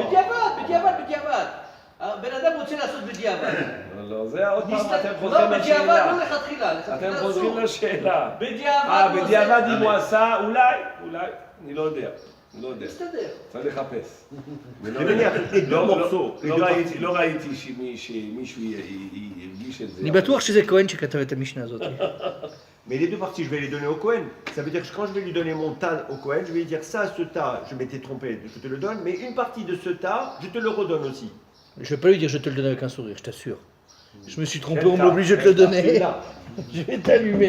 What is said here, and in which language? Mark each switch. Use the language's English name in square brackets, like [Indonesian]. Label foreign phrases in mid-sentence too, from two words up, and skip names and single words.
[Hebrew] בדיעבד. הבן אדם רוצה לעשות בדיעבד. לא, זה עוד פעם אתם לא, חוזרים בדיעבד, לשאלה. לא לכתחילה. אתם חוזרים לשאלה. בדיעבד. בדיעבד אם הוא עשה, אולי, אני לא יודע. מסתדר. צריך לחפש. אני מניח, [French] les deux morceaux. [Hebrew] לא ראיתי שמישהו הרגיש את זה. אני בטוח שזה כהן שכתב את המשנה הזאת. [French] Mais les deux parties, je vais les donner au Cohen. Ça veut dire que quand je vais lui donner mon tas au Cohen, je vais lui dire ça, ce tas, je m'étais trompé, je te le donne, mais une partie de ce tas, je te le redonne aussi. Je vais pas lui dire je te le donne avec un sourire, je t'assure. Je me suis trompé, on m'oblige de te le donner. Je vais t'allumer.